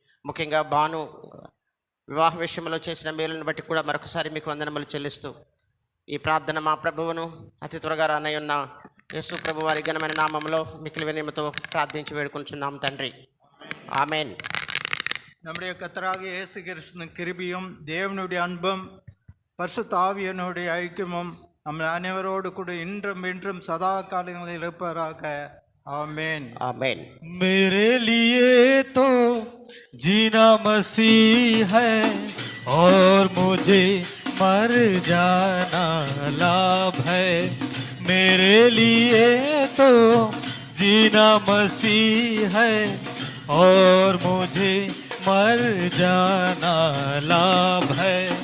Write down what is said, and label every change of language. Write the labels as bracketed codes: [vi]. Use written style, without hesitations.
[te] ముఖ్యంగా భాను వివాహ విషయంలో చేసిన మేలును బట్టి కూడా మరొకసారి మీకు వందనములు చెల్లిస్తూ ఈ ప్రార్థన మా ప్రభువును అతి త్వరగా రానయ్యున్న యేసు ప్రభు వారి ఘనమైన నామంలో మిక్కిలి వినయముతో ప్రార్థించి వేడుకుంటున్నాం తండ్రి. ఆమెన్. [ta] நம்முடைய கர்த்தராகிய இயேசு கிறிஸ்துவின் கிருபையும் தேவனுடைய அன்பும் பரிசுத்த ஆவியானவருடைய ஐக்கியமும் நம்ம அனைவரோடு கூட இன்றும் இன்றும் சதா காலங்களில் இருப்பதாக. [hi] आमीन आमीन. मेरे लिए तो जीना मसीह है और मुझे मर जाना लाभ है. मेरे लिए तो जीना मसीह है और मुझे मर जाना लाभ है.